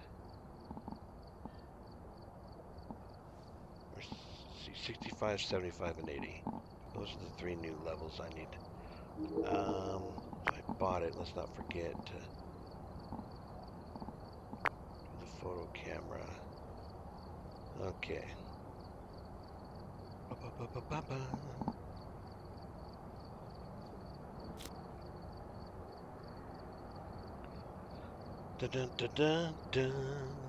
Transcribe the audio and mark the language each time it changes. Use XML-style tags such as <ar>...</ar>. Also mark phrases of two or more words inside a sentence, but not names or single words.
<en>Or see, 65, 75, and 80. Those are the three new levels I need. If I bought it, let's not forget to do the photo camera. Okay. Ba-ba-ba-ba-ba. Dun dun dun dun dun.</en>